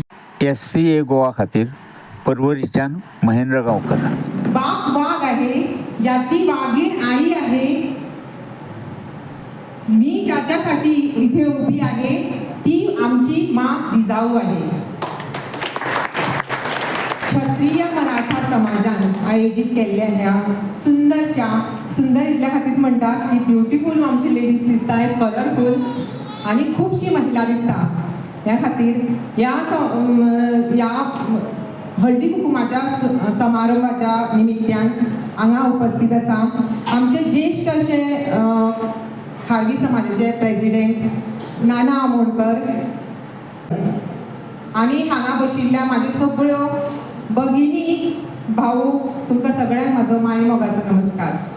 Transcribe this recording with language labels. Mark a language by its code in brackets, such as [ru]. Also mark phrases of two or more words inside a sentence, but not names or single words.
[kok] SCA गोवा खातीर परवरीच्या महेंद्र गावकर. [mr] बाप वाघ आहे, ज्याची वाघीण आई आहे. मी ज्याच्यासाठी इथे उभी आहे ती आमची माँ जिजाऊ आहे. [kok] क्षत्रिय मराठा समाजान आयोजित केल्ल्या ह्या सुंदर इथल्या खातीर म्हणटात की ब्युटिफूल आमची लेडीज दिसता, [en] is colourful [kok] आणि खूपशी महिला दिसता. ह्या खातीर या हळदी कुंकुमाच्या समारंभाच्या निमित्यान हांगा उपस्थित आसा आमचे ज्येष्ठ असे खारवी समाजाचे प्रेसिडेंट नाना आमोणकर आणि हांगा बशिल्ल्या म्हाज्यो सगळ्यो भगिनी भाऊ, तुमकां सगळ्यांक म्हाजो माय मोगाचो नमस्कार.